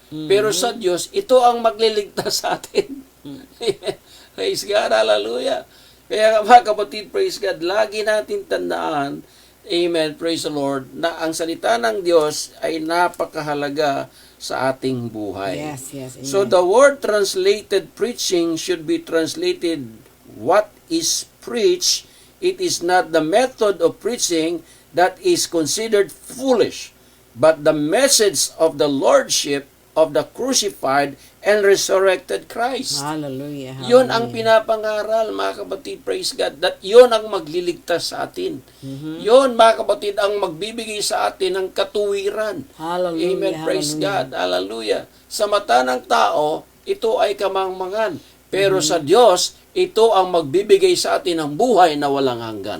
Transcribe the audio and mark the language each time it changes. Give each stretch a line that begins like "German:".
Filipino: Pero sa Diyos, ito ang magliligtas sa atin.
English: Praise God, hallelujah.
Filipino: Kaya mga kapatid, praise God, lagi natin tandaan, amen,
English: praise the Lord,
Filipino: na ang salita ng Diyos ay napakahalaga sa ating buhay.
English: Yes, amen. So the word translated preaching should be translated what is preached. It is not the method of preaching that is considered foolish, but the message of the Lordship of the crucified and resurrected Christ. Hallelujah.
Filipino: Yun ang pinapangaral, mga kapatid,
English: praise God, that
Filipino: yun ang magliligtas sa atin. Yun, mga kapatid, ang magbibigay sa atin ng katuwiran.
English: Hallelujah. Amen, praise Hallelujah. God, hallelujah.
Filipino: Sa mata ng tao, ito ay kamangmangan. Pero sa Diyos, ito ang magbibigay sa atin ng buhay na walang hanggan.